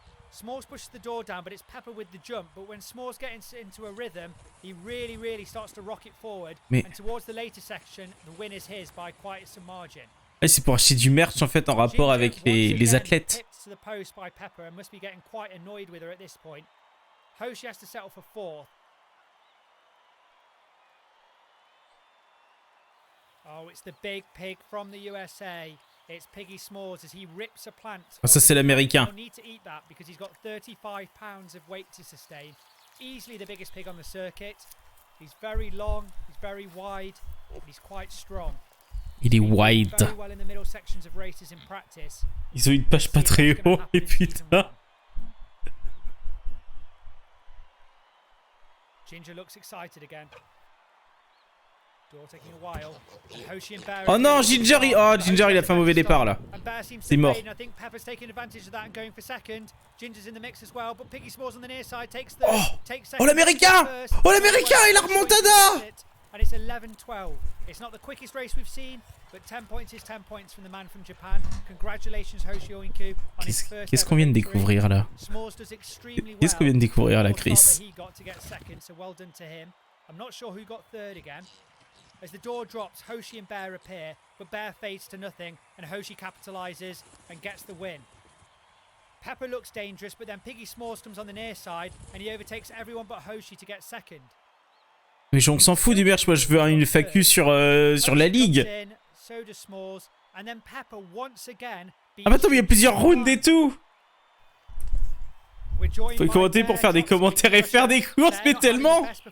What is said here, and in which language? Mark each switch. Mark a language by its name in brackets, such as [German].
[English] S'mores pushes the door down, but it's Pepper with the jump. But when S'mores gets into a rhythm, he really starts to rocket forward. [French] Mais... [English] And towards the later section, the win is his by quite some margin. [French] C'est pour acheter du merch en fait en rapport avec les athlètes. [English] To the post by Pepper and must be getting quite annoyed with her at this point. Hoshi has to settle for fourth. Oh, it's the big pig from the USA. It's Piggy S'mores as he rips a plant. [French] Ah, ça c'est l'américain. [English] He'll need to eat that because he's got 35 pounds of weight to sustain. Easily the biggest pig on the circuit. He's very long, he's very wide, and he's quite strong. [French] Il est wide. [English] Very well in the middle sections of races in practice. [French] Ils ont une page pas très haut et putain. [English] Ginger looks excited again. Door taking a while. Hoshi and Bear. [French] Oh non, Ginger, il a fait un mauvais départ là. C'est mort. [English] I think Pepper's taking advantage of that and going for second. Ginger's in the mix as well, but Piggy S'mores on the near side takes second. [French] Oh l'américain! Oh l'américain, il a remontada! [English] And it's 11-12. It's not the quickest race we've seen, but 10 points is 10 points from the man from Japan. Congratulations Hoshi Oinku on his first. [French] Qu'est-ce qu'on vient de découvrir là? Qu'est-ce qu'on vient de découvrir là, Chris? [English] He got to get second, so well done to him. I'm not sure who got third again. As the door drops, Hoshi and Bear appear, but Bear fades to nothing, and Hoshi capitalizes and gets the win. Pepper looks dangerous, but then Piggy S'mores comes on the near side, and he overtakes everyone but Hoshi to get second. [French] Mais on s'en fout du merch, moi je veux une FAQ sur la ligue. [English] So does S'mores, and then Pepper once again. [French] Ah bah attends, mais il y a plusieurs rounds et tout. Faut commenter pour faire des commentaires et faire des courses, mais tellement.